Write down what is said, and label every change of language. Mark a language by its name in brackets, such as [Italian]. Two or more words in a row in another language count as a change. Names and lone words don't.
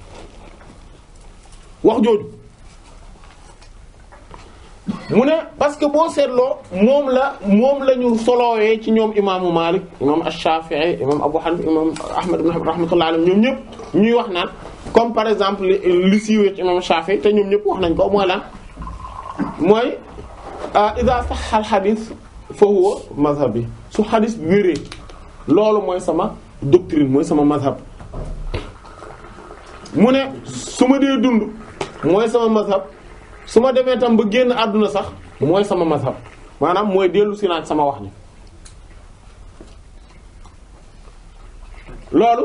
[Wolof] wax jooju mu ne parce que boo seetloo moom la ñu solowee ci ñoom imaamu Malik imam Ash-Shafi'i imam Abu Hanifa imam Ahmad ibn Hanbal [Arabic] رحمة الله عليهم [Wolof] ñoom ñëpp ñuy wax naan [French] comme par exemple [Wolof] li siiwee ci imam Shafi'i te ñoom ñëpp wax nañ ko mooy lan mooy [Arabic] إذا صح الحديث فهو مذهبي [Wolof] su hadith bi wéree loolu mooy sama doctrine mooy sama mazhab mu ne su ma dee dund mooy sama mazhab su ma demee tam ba génn àdduna sax mooy sama mazhab maanaam mooy dellu si naaj sama wax ni loolu